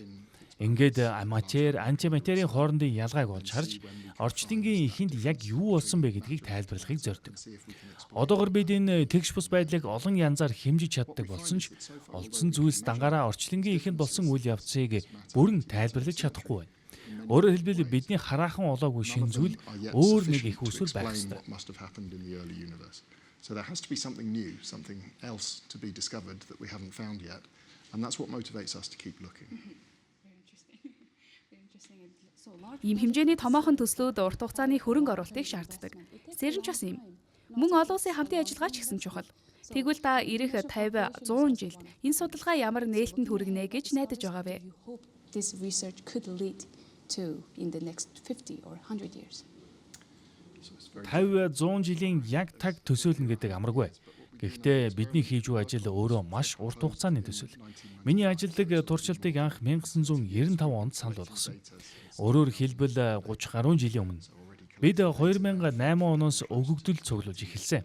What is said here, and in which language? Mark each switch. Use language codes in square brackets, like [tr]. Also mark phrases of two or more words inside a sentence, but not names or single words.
[mn] Ингээд матер, антиматерийн хоорондын ялгааг олж харж, орчлонгийн эхэнд яг юу болсон бэ гэдгийг тайлбарлахыг зорддог. Одоогор бид энэ тэгш бус байдлыг олон янзаар хэмжиж чаддаг болсон ч, олдсон зүйлс дангаараа орчлонгийн эхэнд болсон үйл явцыг бүрэн тайлбарлаж чадахгүй байна. Өөрөөр хэлбэл бидний хараахан олоогүй шинэ зүйл өөр нэг их үсвэр байх ёстой. [en] So there has to be something new, something else to be discovered that we haven't found yet, and that's what motivates us to keep looking. [mn] Ийм хэмжээний томоохон төслүүд урт хугацааны хөрөнгө оруулалтыг шаарддаг. CERN ч бас юм. Мөн олон улсын хамтын ажиллагаа ч гэсэн чухал. Тэгвэл та ирэх 50, 100 жилд энэ судалгаа ямар нээлтэнд хүргэнэ гэж найдаж байгаа вэ? [en] this research could lead to in the next 50 or 100 years. [mn] 50-100 жилийн яг таг төсөөлнө гэдэг амаргүй. Гэхдээ бидний хийж буй ажил өөрөө маш урт хугацааны төсөөл. Миний ажилладаг туршилтыг анх 1995 онд санал болгосон. Өөрөөр хэлбэл 30 гаруй жилийн өмнө бид 2008 оноос өгөгдөл цуглуулж эхэлсэн.